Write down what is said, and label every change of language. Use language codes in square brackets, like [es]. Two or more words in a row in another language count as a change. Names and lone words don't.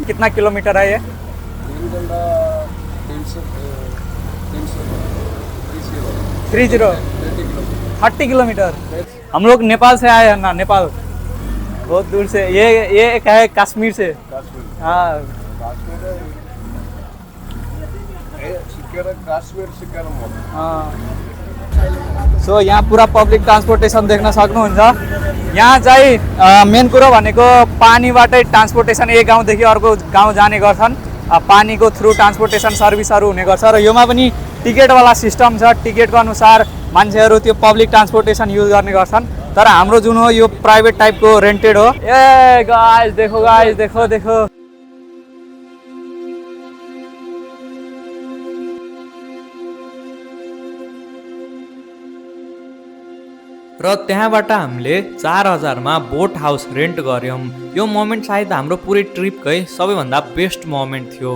[hi] कितना किलोमीटर है ये? 30 किलोमीटर। हम लोग नेपाल से आए हैं ना, नेपाल बहुत दूर से। ये एक है कश्मीर से। [ne] हाँ सो यहाँ पूरा [en] public transportation [ne] देख्न सक्नुहुन्छ। यहाँ चाहिँ मेन कुरो भनेको पानीबाटै ट्रान्सपोर्टेसन एक गाउँदेखि अर्को गाउँ जाने गर्छन्। पानीको थ्रु ट्रान्सपोर्टेसन सर्भिसहरू हुने गर्छ र योमा पनि टिकटवाला सिस्टम छ। टिकटको अनुसार मान्छेहरू त्यो [en] public transportation use [ne] गर्ने गर्छन्। तर हाम्रो जुन हो यो [en] private type [ne] रेन्टेड हो। [hi] ए गाइस देखो, गाइस देखो देखो। [ne] र त्यहाँबाट हामीले 4000 मा [en] boat house [ne] रेन्ट गऱ्यौँ। यो मोमेन्ट सायद हाम्रो पुरै ट्रिपकै सबैभन्दा [en] best moment [ne] थियो।